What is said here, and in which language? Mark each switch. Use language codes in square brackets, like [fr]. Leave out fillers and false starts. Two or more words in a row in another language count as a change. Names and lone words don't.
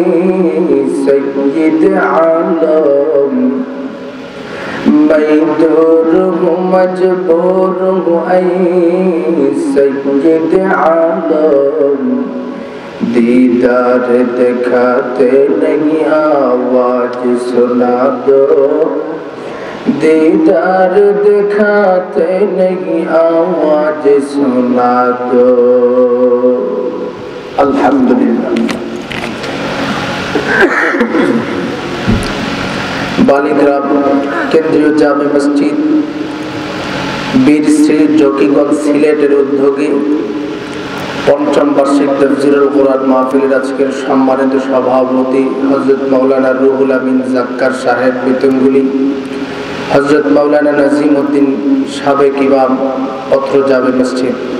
[ur] سید عالم میں دور ہوں مجبور ہوں اے سید عالم دیدار دکھاتے نہیں آواز سنا دو دیدار دکھاتے نہیں آواز سنا دو الحمدللہ বালিগ্রাম কেন্দ্রীয় [bn] জামে মসজিদ বীরশ্রী জকিগঞ্জ সিলেটের উদ্যোগে পঞ্চম বার্ষিক তাফসীরুল কোরআন মাহফিলের আজকের সম্মানিত সভাপতি হযরত মাওলানা রুহুল আমিন জাক্কার সাহেব বিতঙ্গুলি, হযরত মাওলানা নাজিম উদ্দিন সাবেক ইমাম পত্র জামে মসজিদ